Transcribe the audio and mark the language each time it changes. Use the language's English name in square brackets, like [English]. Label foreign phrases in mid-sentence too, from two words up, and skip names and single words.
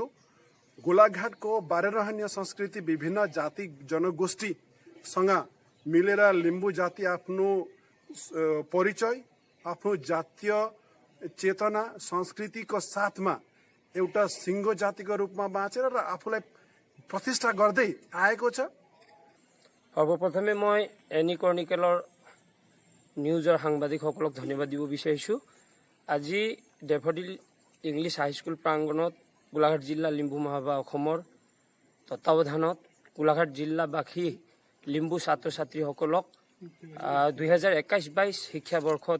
[Nepali] गोलाघाटको 12 रहन्य संस्कृति विभिन्न जाति जनगोष्ठीसँग मिलेर लिम्बू जाति आफ्नो परिचय, आफ्नो जातीय चेतना संस्कृतिको साथमा एउटा सिङ्गो जातिको रूपमा बाँचेर र आफूलाई प्रतिष्ठा गर्दै आएको छ। [Assamese] সৰ্বপ্ৰথমে মই এনি ক্ৰনিকেলৰ নিউজৰ সাংবাদিকসকলক ধন্যবাদ দিব বিচাৰিছোঁ। আজি ডেফডিল ইংলিছ হাইস্কুল প্ৰাংগণত গোলাঘাট জিলা লিম্বু মহাসভা অসমৰ তত্বাৱধানত গোলাঘাট জিলাবাসী লিম্বু ছাত্ৰ ছাত্ৰীসকলক 2021-22 শিক্ষাবৰ্ষত